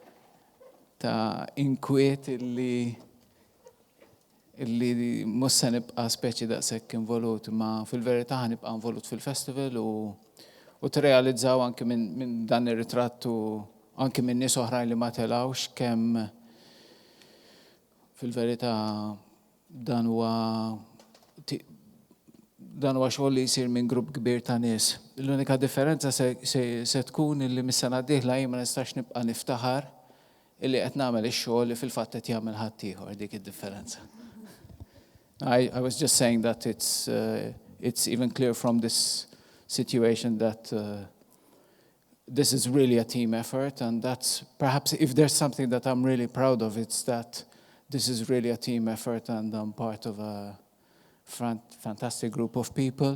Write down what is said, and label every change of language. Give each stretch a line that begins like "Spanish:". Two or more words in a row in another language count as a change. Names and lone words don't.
Maltese: inkwiet illi mhux se nibqa' speċi daqshekk involut, ma fil-verità ħanibqa' involut fil-festival u tirrealizzaw anke minn dan ir-ritrattu anke minn nies oħrajn li ma telgħux kemm fil-verità dan huwa xogħol li jsir minn grupp kbir ta' nies. L-unika differenza se tkun illi mis-sena d-dieħla jien ma nistax nibqa' niftaħar illi qed nagħmel ix-xogħol li fil-fatt qed jagħmel ħadd ieħor, dik id-differenza.
English: I was just saying that it's even clear from this situation that this is really a team effort, and that's perhaps if there's something that I'm really proud of, it's that this is really a team effort and I'm part of a fantastic group of people.